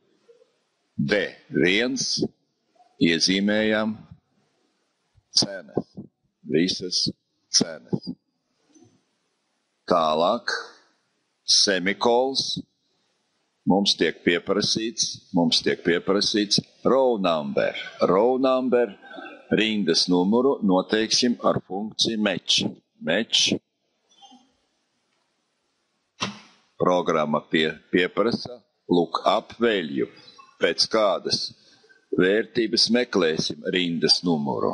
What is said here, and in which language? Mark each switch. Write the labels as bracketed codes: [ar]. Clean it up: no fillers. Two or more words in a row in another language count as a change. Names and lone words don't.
[lv] D1 iezīmējam cenas, visas cenas. Tālāk, semikols, mums tiek pieprasīts [en] row number. Row number [lv] rindas numuru noteiksim ar funkciju match. Match. Programma pieprasa [en] lookup value, [lv] pēc kādas vērtības meklēsim rindas numuru.